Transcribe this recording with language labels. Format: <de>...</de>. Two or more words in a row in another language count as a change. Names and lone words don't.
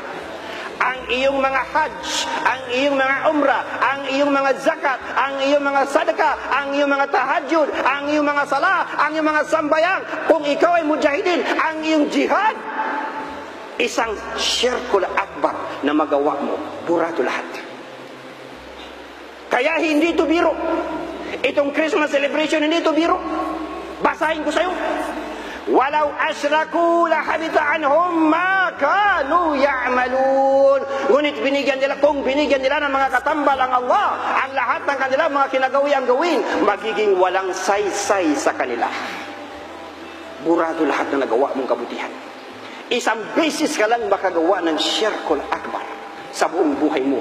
<tl>Ang iyong mga hajj, ang iyong mga umrah, ang iyong mga zakat, ang iyong mga sadaka, ang iyong mga tahajjud, ang iyong mga salah, ang iyong mga sambayang, kung ikaw ay mujahidin, ang iyong jihad, isang</tl> <ar>الشرك الأكبر</ar> <tl>na magawa mo, burado lahat. Kaya hindi ito biro. Itong</tl> <en>Christmas celebration,</en> <tl>hindi ito biro. Basahin ko sa'yo.</tl> <ar>ولو أشركوا لحبط عنهم ما كانوا يعملون.</ar> <tl>Ngunit kung binigyan nila ng mga katambal ang Allah, ang lahat ng kanilang mga kinagawi ang gawin, magiging walang saysay sa kanila. Burado lahat na nagawa mong kabutihan. Isang beses ka lang makagawa ng</tl> <ar>الشرك الأكبر</ar> <tl>sa buong buhay mo.</tl>